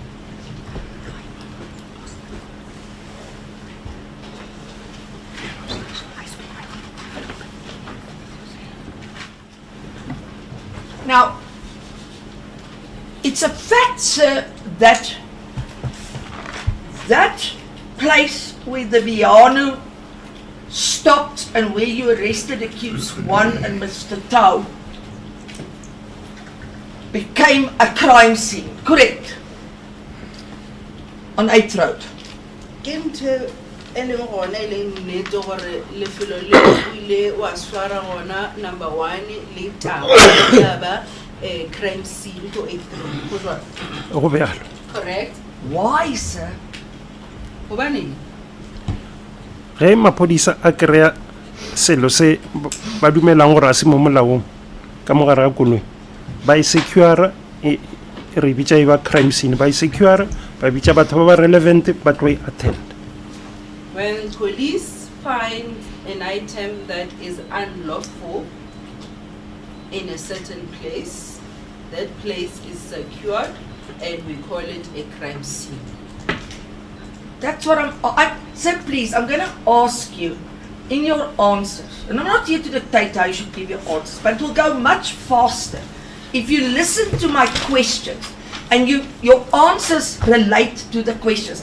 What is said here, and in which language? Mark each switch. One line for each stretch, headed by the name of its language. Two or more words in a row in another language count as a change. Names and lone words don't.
English: Now, it's a fact, sir, that place where the Viano stopped and where you arrested accused 1 and Mr. Tau became a crime scene, correct? On 8th Road.
Northern Sotho: Kente eleng gona eleng nnete gore lefelo le o ile wa swara gona number 1 le Tau ya ba
English: crime scene to 8th Road
Northern Sotho: go jwa Go bjalo.
English: correct? Why, sir?
Northern Sotho: Hobaneng? Ge maphodisa a kry-a selo se ba dumelang gore a se mo molaong ka mogare ga koloi ba e secure re bitša e ba
English: crime scene
Northern Sotho: ba e secure ba bitša batho ba ba relevant ba tlo e attend.
English: When police find an item that is unlawful in a certain place, that place is secured and we call it a crime scene. That's what sir, please, I'm going to ask you in your answers, and I'm not here to dictate how you should give your answers, but it will go much faster if you listen to my questions and your answers relate to the questions.